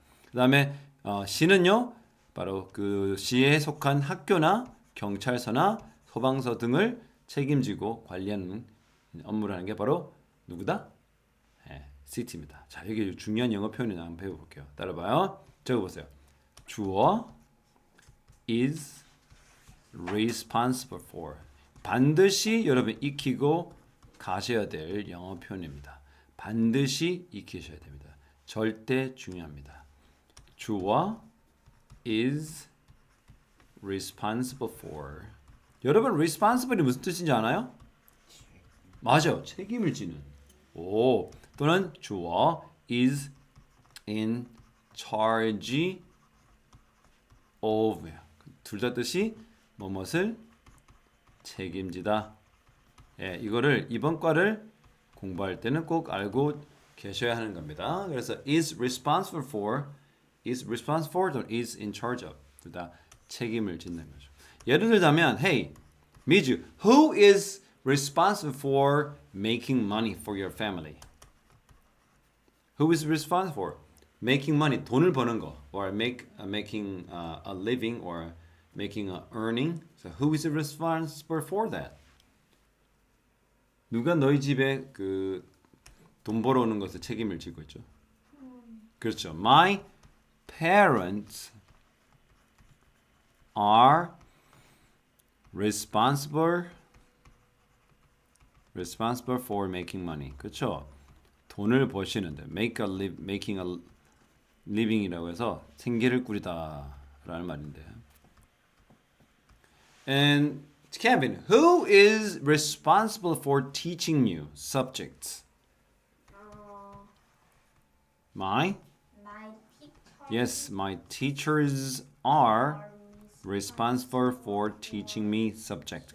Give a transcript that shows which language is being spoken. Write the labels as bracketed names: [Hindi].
[Korean] 그 다음에 시는요, 바로 그 시에 속한 학교나 경찰서나 소방서 등을 책임지고 관리하는 업무를 하는 게 바로 누구다? 네, city입니다. 자, 여기 중요한 영어 표현을 한번 배워볼게요. 따라봐요. 적어보세요. [English] 주어 is responsible for. [Korean] 반드시 여러분 익히고 가셔야 될 영어 표현입니다. 반드시 익히셔야 됩니다. 절대 중요합니다. [English] 주어 is responsible for. [Korean] 여러분 responsible이 무슨 뜻인지 아나요? 맞아요. 책임을 지는. 오, 또는 [English] 주어 is in charge of. [Korean] 둘 다 뜻이 뭐뭇을 책임지다. 예, 이거를 이번 과를 공부할 때는 꼭 알고 계셔야 하는 겁니다. 그래서 [English] is responsible for, is responsible for, or is in charge of. [Korean] 둘 다 책임을 짓는 거죠. 예를 들자면, [English] hey, 미주, who is responsible for making money for your family? Who is responsible for making money? [Korean] 돈을 버는 거, [English] or making a living, or making a earning. So who is responsible for that? [Korean] 누가 너희 집에 그 돈 벌어오는 것에 책임을 지고 있죠? 그렇죠. [English] My parents are responsible for making money. [Korean] 그렇죠? 돈을 버시는데 making a living이라고 해서 생계를 꾸리다라는 말인데. [English] And Kevin, who is responsible for teaching you subjects? My? My teacher. Yes, my teachers are responsible for teaching me subject.